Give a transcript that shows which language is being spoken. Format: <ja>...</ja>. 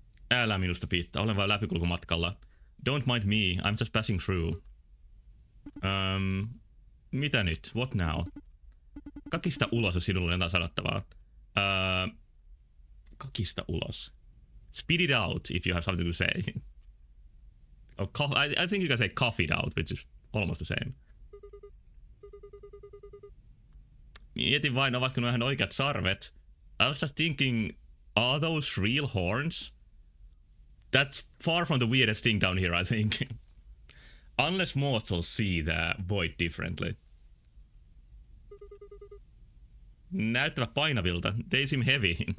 <fi>Älä minusta piittaa, olen vain läpikulkumatkalla.</fi> <en>Don't mind me, I'm just passing through.</en> <fi>Mitä nyt?</fi> <en>What now?</en> <fi>Kakista ulos, jos sinulla on jotain sanottavaa. Kakista ulos.</fi> <en>Spit it out if you have something to say. Oh, I think you can say cough it out, which is almost the same.</en> <fi>Mietin vain, ovatko nuo ihan oikeat sarvet.</fi> <en>I was just thinking, are those real horns? That's far from the weirdest thing down here, I think. Unless mortals see the void differently.</en> <fi>Näyttävät painavilta.</fi> <en>They seem heavy.</en>